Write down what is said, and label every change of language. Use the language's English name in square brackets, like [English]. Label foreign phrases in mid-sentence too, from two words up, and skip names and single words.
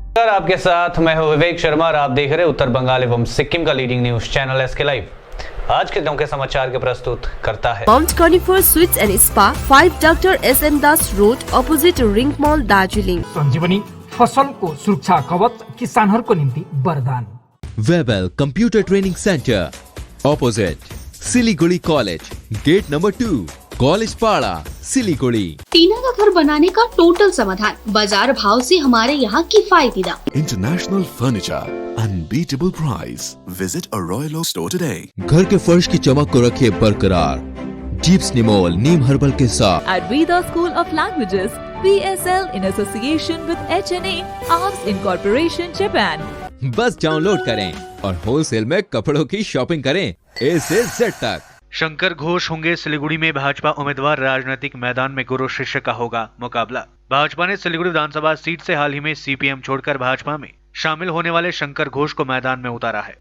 [Hindi] आपके साथ मैं हूं विवेक शर्मा और आप देख रहे हैं उत्तर बंगाल एवं सिक्किम का [English] leading news channel [Hindi] SK लाइव। आज के दिनों के समाचार के प्रस्तुत करता है [English] Mount Conifer Sweets and Spa, 5 Doctor SM Das Road, Opposite Ring Mall, दार्जिलिङ। [Nepali] संजीवनी फसलको सुरक्षा कवच किसानहरूको निम्ति वरदान। [English] Webel Computer Training Centre, Opposite Siliguri College, Gate Number 2, College Para, Siliguri. [Hindi] टीना का घर बनाने का टोटल समाधान, बाजार भाव से हमारे यहाँ किफायती दाम। [English] International Furniture, unbeatable price. Visit a Royal Oak store today. [Hindi] घर के फर्श की चमक को रखे बरकरार, जीप्स निमोल नीम हर्बल के साथ। [English] At Veda School of Languages, PSL in association with HNA, Arms Incorporation, Japan. [Hindi] बस डाउनलोड करें और होलसेल में कपड़ों की शॉपिंग करें A से Z तक। शंकर घोष होंगे सिलीगुड़ी में भाजपा उम्मीदवार। राजनीतिक मैदान में गुरु शिष्य का होगा मुकाबला। भाजपा ने सिलीगुड़ी विधानसभा सीट से हाल ही में CPM छोड़कर भाजपा में शामिल होने वाले शंकर घोष को मैदान में उतारा है।